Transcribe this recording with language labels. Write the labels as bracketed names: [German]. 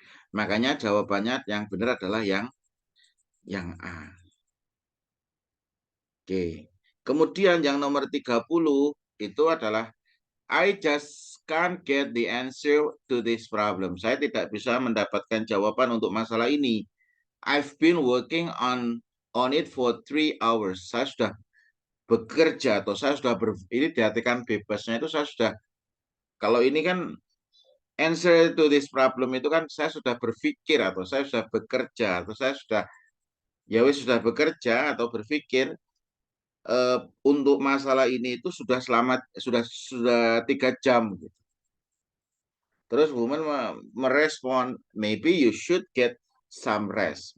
[Indonesian] Makanya jawabannya yang benar adalah yang A. Oke. Kemudian yang nomor 30 itu adalah [English] I just can't get the answer to this problem. [Indonesian] Saya tidak bisa mendapatkan jawaban untuk masalah ini. [English] I've been working on it for 3 hours. [Indonesian] Saya sudah bekerja atau saya sudah ini diartikan bebasnya itu saya sudah, kalau ini kan answer to this problem itu kan saya sudah berpikir atau saya sudah bekerja atau saya sudah sudah bekerja atau berpikir untuk masalah ini itu sudah 3 jam gitu. Terus woman merespon, [English] maybe you should get some rest.